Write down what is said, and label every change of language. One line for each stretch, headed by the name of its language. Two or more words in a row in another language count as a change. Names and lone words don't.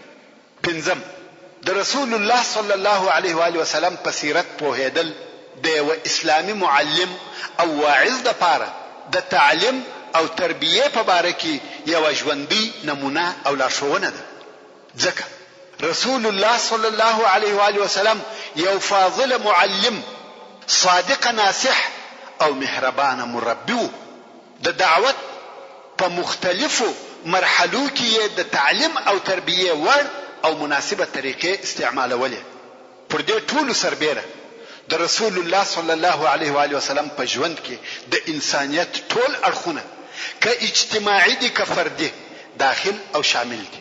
Pashto: پنځم د رسول الله
Arabic: صلی الله علیه و آله وسلم
Pashto: په سیرت پوهېدل د یو اسلامي معلم او واعظ لپاره د تعلیم او تربیه په باره کې یو ژوندۍ نمونه او لارښوونه ده. ځکه رسول الله
Arabic: صلی الله علیه و آله وسلم
Pashto: یو فاضل معلم، صادق ناصح او مهربان مربی و. د دعوت په مختلفو مرحلو کې د تعلیم او تربیه ور او مناسبه طریقې استعمالولې. پر دې ټولو سربېره د رسول الله
Arabic: صلی الله علیه و آله وسلم
Pashto: په ژوند کې د انسانیت ټول اړخونه که اجتماعي دي که فردي داخل او شامل دي.